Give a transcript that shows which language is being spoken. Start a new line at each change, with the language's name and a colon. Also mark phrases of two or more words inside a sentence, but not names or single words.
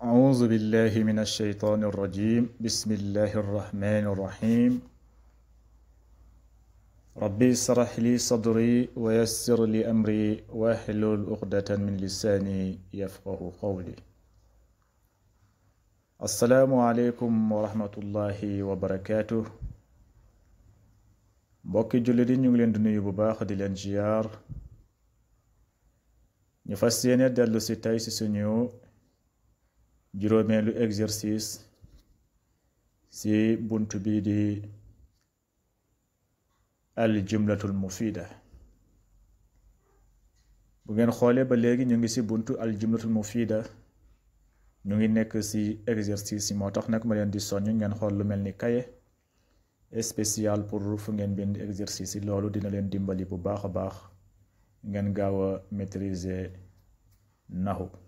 Arabic: أعوذ بالله من الشيطان الرجيم بسم الله الرحمن الرحيم ربي اشرح لي صدري ويسر لي أمري واحلل عقدة من لساني يفقه قولي السلام عليكم ورحمة الله وبركاته
Wolof: mbokki jullit yi ñu ngi leen di nuyu bu baax di leen ziyaar ñu fas yéene dellu si tey si suñu juróomeelu exercice si bunt bi di
Arabic: الجملة المفيدة
Wolof: bu ngeen xoolee ba léegi ñu ngi si buntu
Arabic: الجملة المفيدة
Wolof: ñu ngi nekk si exercice yi moo tax nag ma leen di soññ ngeen xool lu mel ni kaye
French: spécial pour
Wolof: fu ngeen bind exercice yi loolu dina leen dimbali bu baax a baax ngeen gaaw a maîtriser naxu